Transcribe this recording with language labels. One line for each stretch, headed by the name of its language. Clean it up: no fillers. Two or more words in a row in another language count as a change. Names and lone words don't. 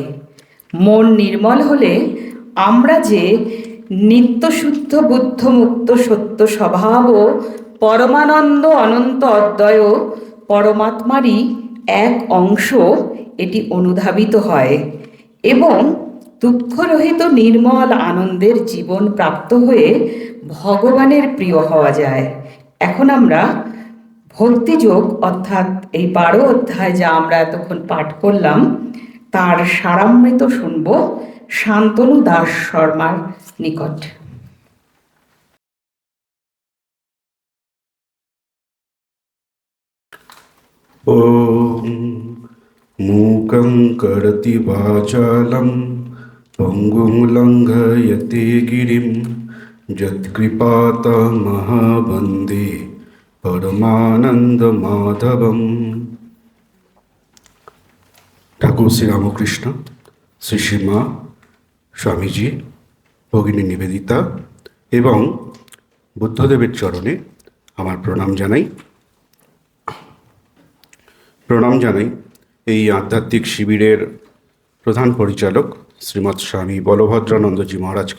Bangla: মন নির্মল হলে আমরা যে নিত্যশুদ্ধ বুদ্ধ মুক্ত সত্য স্বভাব ও পরমানন্দ অনন্ত অদ্বয় পরমাত্মারই এক অংশ, এটি অনুধাবিত হয় এবং দুঃখরহিত নির্মল আনন্দের জীবন প্রাপ্ত হয়ে ভগবানের প্রিয় হওয়া যায়। এখন আমরা ভক্তিযোগ অর্থাৎ এই 12 অধ্যায় যা আমরা এতক্ষণ পাঠ করলাম তার সারামৃত শুনব শান্তনু দাস শর্মার নিকট।
Sanskrit: ॐ मूकं करोति वाचालं पङ्गुं लङ्घयते गिरिं यत्कृपातमहवन्दे परमानन्दमाधवम्।
Bangla: ঠাকুর শ্রী রামকৃষ্ণ, শ্রী শ্রীমা স্বামীজি, ভগিনী নিবেদিতা এবং বুদ্ধদেবের চরণে আমার প্রণাম জানাই। এই আধ্যাত্মিক শিবিরের প্রধান পরিচালক শ্রীমৎ স্বামী বলভদ্রানন্দজি মহারাজকে।